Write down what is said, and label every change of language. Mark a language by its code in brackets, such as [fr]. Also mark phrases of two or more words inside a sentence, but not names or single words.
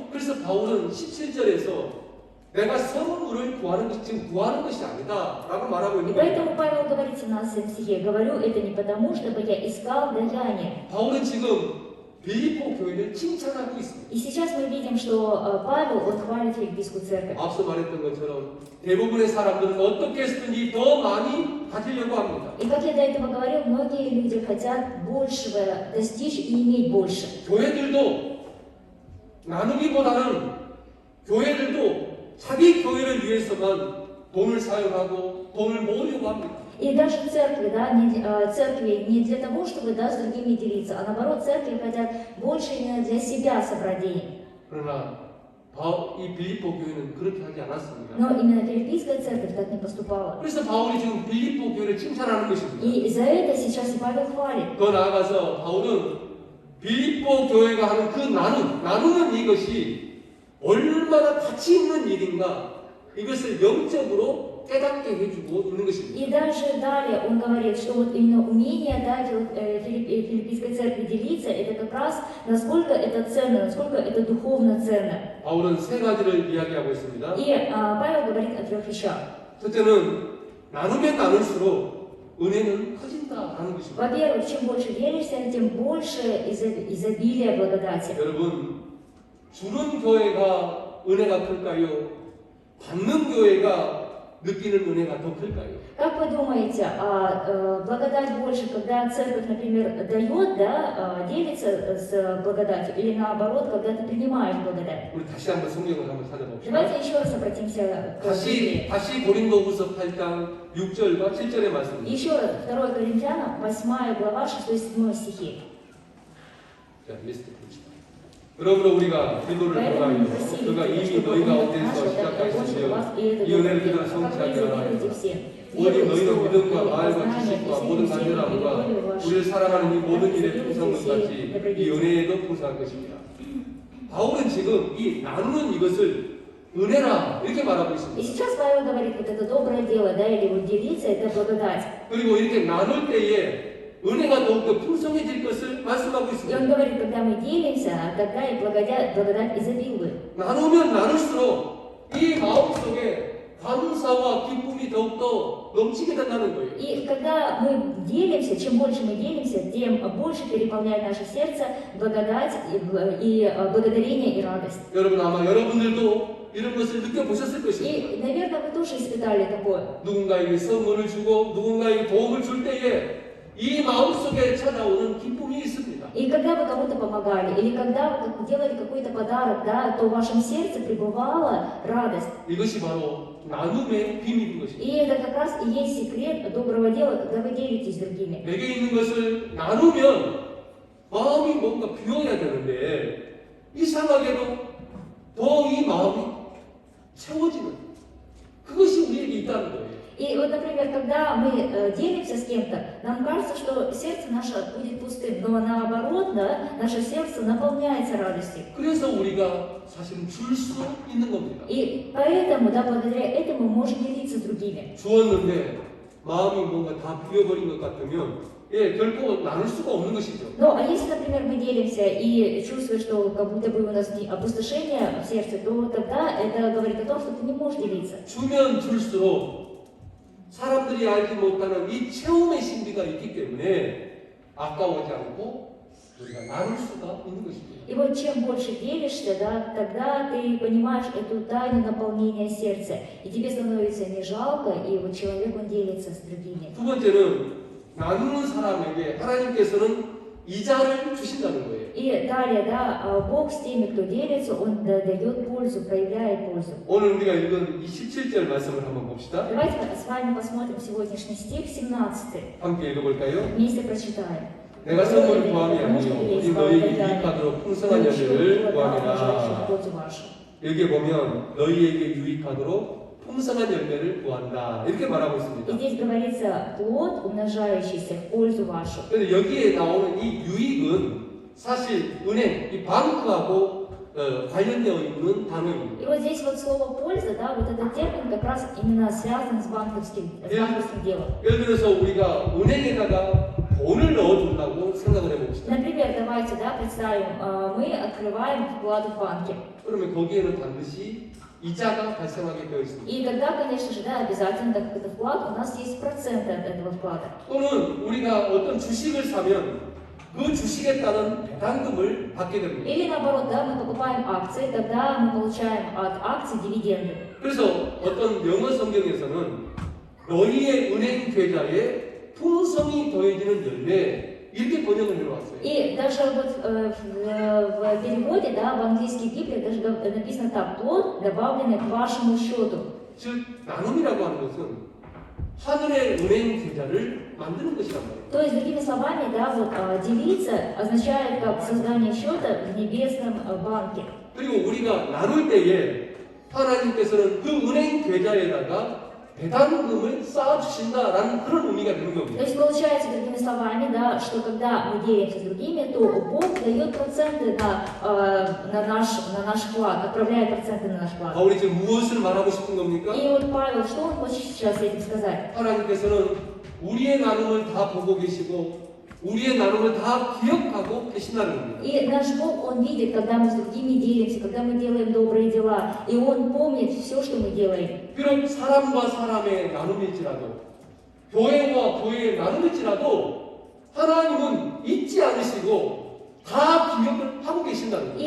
[ko] 그래서 바울은 17절에서 내가 선물을 구하는 것이 지금 구하는 것이 아니다 라고 말하고 [ru] И [ko] 있는 거예요. [ru] поэтому Павел говорит в 17 стихе, говорю это не потому, чтобы я искал даяние. [ko] 바울은 지금 빌립보 교회를 칭찬하고 있습니다. [ru] И сейчас мы видим, что Павел, он хвалит филиппийскую церковь. [ko] 앞서 말했던 것처럼 대부분의 사람들은 어떻게 했든지 더 많이 가지려고 합니다. [ru] И как я до этого говорил, многие люди хотят большего достичь и иметь больше. [ko] 교회들도 나누기보다는 교회들도 자기 교회를 위해서만 돈을 사용하고 돈을 모으려고 합니다. [ru] И даже церкви, да, церкви не для того, чтобы, да, с другими делиться, а наоборот, церкви хотят больше именно для себя собрать денег. [ko] 그러나 이 빌립보 교회는 그렇게 하지 않았습니다. [ru] Но именно филиппийская церковь так не поступала. [ko] 그래서 바울이 지금 빌립보 교회를 칭찬하는 것입니다. [ru] И за это сейчас и Павел хвалит. [ko] 더 나아가서 바울은 빌립보 교회가 하는 그 나누는 이것이 얼마나 가치 있는 일인가 이것을 영적으로 깨닫게 해주고 있는 것입니다. [ru] И даже далее он говорит, что вот именно умение, да, филиппийской церкви делиться, это как раз насколько это ценно, насколько это духовно ценно. [ko] 바울은 세 가지를 이야기하고 있습니다. [ru] И Павел говорит о 3 вещах. [ko] 첫째는 나누면 나눌수록 은혜는 커진다라는 것입니다. [ru] Во-первых, чем больше делишься, тем больше изобилия благодати. [ko] 여러분, 주는 교회가 은혜가 클까요? 받는 교회가 느끼는 은혜가 더 클까요? [ru] Как вы думаете, благодать больше, когда церковь, например, дает, да, делится с благодатью, или наоборот, когда ты принимаешь благодать? [ko] 우리 다시 한번 성경을 한번 찾아봅시다. [ru] Давайте еще раз обратимся к Библии. [ko] 다시 고린도후서 8장 6절과 7절의 말씀입니다. [ru] Еще раз, 2 Коринфянам, 8 глава, 6-7 стихи. [ko] 자, 리스트 봅시다. 그러므로 우리가 기도를 통하여 그가 이미 너희 가운데서 시작하셨으며 이 은혜를 그대로 성취하게 하라. [ru] всем. [ko] 오직 [ru] Веру, [ko] 너희는 [ru] историю, [ko] 믿음과 [ru] и [ko] 마음과 [ru] познание, [ko] 지식과 [ru] и [ko] 모든 [ru] всеми силами, [ko] 간절함과 [ru] и волю вашу. [ko] 우리를 사랑하는 이 모든 [ru] Так [ko] 일의 [ru] сделайте [ko] 풍성것 [ru] все [ko] 같이 이 [ru] добродетели. [ko] 은혜에도 풍성할 것입니다. 바울은 지금 이 나누는 이것을 은혜라 이렇게 말하고 [ru] И [ko] 있습니다. [ru] сейчас Павел говорит, вот это доброе дело, да, или вот делиться, это благодать. [ko] 그리고 이렇게 나눌 때에 은혜가 더욱더 풍성해질 것을 말씀하고 [ru] И он [ko] 있습니다. [ru] говорит, когда мы делимся, тогда и благодать изобилует. [ko] 나누면 나눌수록 이 마음속에 감사와 기쁨이 더욱더 넘치게 된다는 거예요. [ru] И когда мы делимся, чем больше мы делимся, тем больше переполняет наше сердце благодать и благодарение и радость. [ko] 여러분 아마 여러분들도 이런 것을 느껴보셨을 것입니다. [ru] И, наверное, вы тоже испытали такое. [ko] 누군가에게 선물을 주고 누군가에게 도움을 줄 때에 이 마음속에 찾아오는 기쁨이 있습니다. [ru] И когда вы кому-то помогали, или когда вы делали какой-то подарок, да, то в вашем сердце пребывала радость. [ko] 이것이 바로 나눔의 비밀인 것입니다. [ru] И это как раз и есть секрет доброго дела, когда вы делитесь с другими. [ko] 내게 있는 것을 나누면 마음이 뭔가 비워야 되는데 이상하게도 더 이 마음이 채워지는 그것이 우리에게 있다는 거예요. [ru] И вот, например, когда мы делимся с кем-то, нам кажется, что сердце наше будет пустым, но наоборот, да, наше сердце наполняется радостью. [ko] 그래서 우리가 사실은 줄 수 있는 겁니다. [ru] И поэтому, да, благодаря этому мы можем делиться с другими. [ko] 주었는데 마음이 뭔가 다 비워버린 것 같으면 결코 나눌 수가 없는 것이죠. [ru] Ну, а если, например, мы делимся и чувствуем, что как будто бы у нас опустошение в сердце, то тогда это говорит о том, что ты не можешь делиться. [ko] 주면 줄수록 사람들이 알지 못하는 이 체험의 신비가 있기 때문에 아까워지 않고 우리가 나눌 수가 있는 것입니다. [ru] И вот чем больше делишься, да, тогда ты понимаешь эту тайну наполнения сердца, и тебе становится не жалко, и вот человек, он делится с другими. [ko] 두 번째는 나누는 사람에게 하나님께서는 이자를 주신다는 거예요. [ru] И далее, да, Бог с теми, кто делится, Он дает пользу, проявляет пользу. [ko] 오늘 우리가 읽은 이 17절 말씀을 한번 봅시다. [ru] Давайте с вами посмотрим сегодняшний стих 17. [ko] 함께 읽어볼까요? [ru] Вместе прочитаем. [ko] 내가 선물을 구함이 아니요 이 너희에게 유익하도록 풍성한 열매를 구함이라. 여기에 보면 너희에게 유익하도록 풍성한 열매를 구한다 이렇게 말하고 [ru] И [ko] 있습니다. [ru] здесь говорится плод, умножающийся в пользу вашу. [ko] 그런데 여기에 나오는 이 유익은 사실 은행, 이 방크하고 관련되어 있는 단어입니다. [ru] И вот здесь вот слово польза, да, вот этот термин как раз именно связан с банковским делом. [ko] 예를 들어서 우리가 은행에다가 돈을 넣어준다고 생각을 해봅시다. [ru] Например, давайте, да, представим, мы открываем вклад в банке. [ko] 그러면 거기에는 반드시 이자가 발생하게 되어 있습니다. [ru] И тогда, конечно же, да, обязательно, так как это вклад, у нас есть проценты от этого вклада. [ko] 또는 우리가 어떤 주식을 사면 그 주식에 따른 배당금을 받게 됩니다. [ru] Или наоборот, да, мы покупаем акции, тогда мы получаем от акций дивиденды. [ko] 그래서 어떤 영어 성경에서는 너희의 은행 계좌에 풍성이 더해지는 열매 이렇게 번역을 해놓았어요. [ru] И даже вот в переводе, да, в английских Библиях даже написано так: плод, добавленный к вашему счету. [ko] 즉 나눔이라고 하는 것은 하늘의 은행 계좌를 만드는 것이란 말이에요. [ru] То есть, другими словами, да, вот делиться означает как создание счета в небесном банке. [ko] 그리고 우리가 나눌 때에 하나님께서는 그 은행 계좌에다가 배당금을 쌓아주신다라는 그런 의미가 되는 [ru] То [ko] 겁니다. [ru] есть, получается, другими словами, да, что когда мы делимся с другими, то Бог дает проценты на наш вклад, отправляет проценты на наш вклад. [ko] 바울이 지금 무엇을 말하고 싶은 겁니까? [ru] И вот Павел, что он хочет сейчас этим сказать? [ko] 하나님께서는 우리의 나눔을 다 보고 계시고 우리의 나눔을 다 기억하고 계신다는 겁니다. [ru] И наш Бог, Он видит, когда мы с другими делимся, когда мы делаем добрые дела, и Он помнит все, что мы делаем. [ko] 비록 사람과 사람의 나눔일지라도 교회와 교회의 나눔일지라도 하나님은 잊지 않으시고 다 기억을 하고 계신다는 거예요.